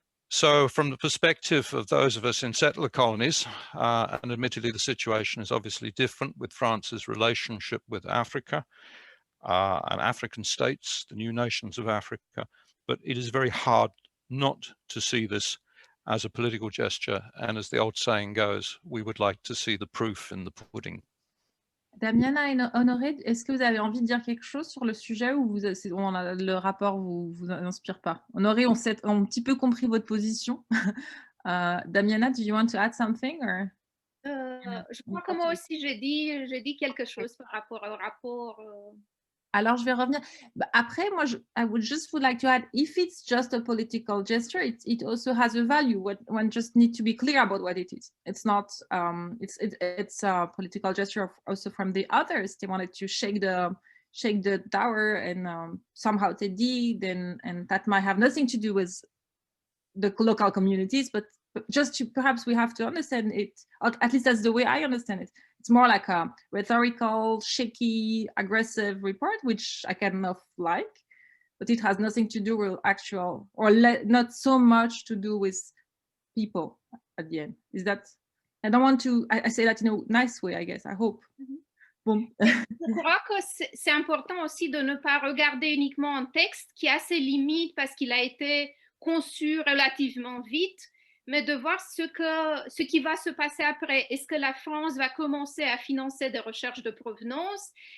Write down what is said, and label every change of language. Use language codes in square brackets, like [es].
[en] So from the perspective of those of us in settler colonies, and admittedly the situation is obviously different with France's relationship with Africa and African states, the new nations of Africa, but it is very hard not to see this as a political gesture, and as the old saying goes, we would like to see the proof in the pudding. [fr] Damiana et Honoré, est-ce que vous avez envie de dire quelque chose sur le sujet, ou le rapport vous inspire pas? Honoré, on a un petit peu compris votre position. [en] Damiana, do you want to add something? Or? [fr] Je crois que moi aussi, j'ai dit quelque chose par rapport au rapport. Alors, je vais revenir. Après, moi, [en] I would like to add, if it's just a political gesture, it also has a value. One just need to be clear about what it is. It's not, it's a political gesture also from the others. They wanted to shake the tower, and somehow they did, and that might have nothing to do with the local communities, but just to, perhaps we have to understand it, at least that's the way I understand it. It's more like a rhetorical, shaky, aggressive report, which I kind of like, but it has nothing to do with actual, or not so much to do with people at the end. Is that, I don't want to, I say that in a nice way, I guess, I hope. [fr] Bon. Je crois que c'est important aussi de ne pas regarder uniquement un texte qui a ses limites parce qu'il a été conçu relativement vite, mais de voir ce qui va se passer après. Est-ce que la France va commencer à financer des recherches de provenance?